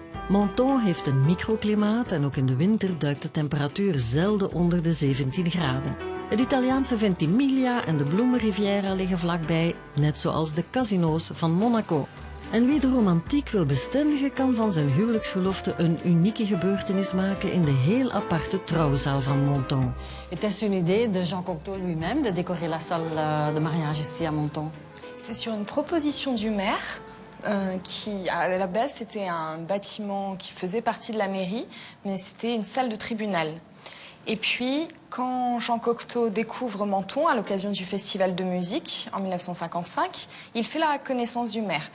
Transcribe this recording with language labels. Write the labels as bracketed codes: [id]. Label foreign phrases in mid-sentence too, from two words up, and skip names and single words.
[nl] Menton heeft een microklimaat en ook in de winter duikt de temperatuur zelden onder de 17 graden. Het Italiaanse Ventimiglia en de Bloemenriviera liggen vlakbij, net zoals de casino's van Monaco. En wie de romantiek wil bestendigen, kan van zijn huwelijksgelofte een unieke gebeurtenis maken in de heel aparte trouwzaal van Menton. [fr] Était-ce une idée de Jean Cocteau lui-même de décorer la salle de mariage ici à Menton? C'est sur une proposition du maire qui, à la base, c'était un bâtiment qui faisait partie de la mairie, mais c'était une salle de tribunal. Et puis, quand Jean Cocteau découvre Menton à l'occasion du festival de musique en 1955, il fait la connaissance du maire.